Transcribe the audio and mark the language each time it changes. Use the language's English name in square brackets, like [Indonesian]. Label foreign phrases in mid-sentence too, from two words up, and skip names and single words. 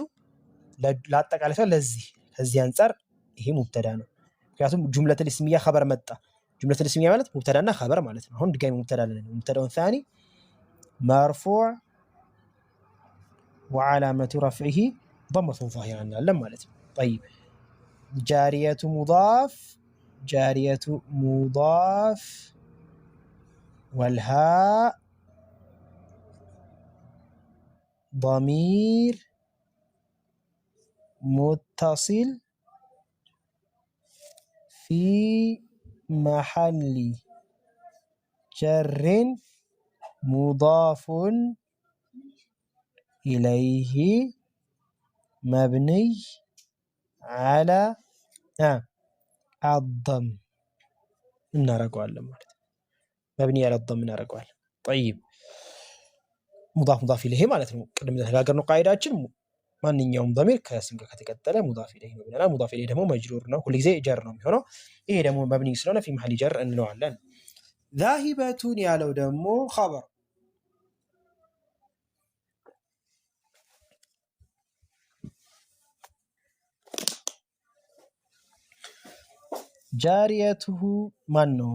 [Amharic] ለአጠቃላይ ሰው ለዚህ ከዚህ አንፃር ይሄ ሙብተዳ ነው። ምክንያቱም [Arabic] الجملة الاسمية [Amharic] ኸበር መጣ። [Arabic] الجملة الاسمية [Amharic] ማለት ሙብተዳና ኸበር ማለት ነው። አሁን ድጋሚ ሙብተዳ አለ። ሙብተዳውን ሳኒ መርፉዕ [Arabic] وعلامة رفعه ضمة ظاهرة [Amharic] እንላለን ማለት ነው። [Arabic] طيب جاريةُ مضاف جارية مضاف والهاء ضمير متصل في محل جر مضاف إليه مبني على الضم [Amharic] እናረጋዋለን ማለት ነው። መብኒ ያለ الضم እናረጋዋለን። طيب ሙዳፍ [Arabic] مضاف إليه [Amharic] ማለት ነው። ቅድም ተነጋገርነው ቃይዳችን ማንኛውም ضمير ከስም ጋር ከተቀጠለ [Arabic] مضاف إليه [Amharic] ነው ብለናል። [Arabic] مضاف إليه [Amharic] ደግሞ መጅሩር ነው፣ ሁልጊዜ ጀር ነው የሚሆነው። ይሄ ደግሞ መብኒ ስለሆነ [Arabic] في محل جر [Amharic] እንለዋለን። ዛሂበቱን ያለው ደግሞ ኸበር ጃሪየቱሁ ማን ነው?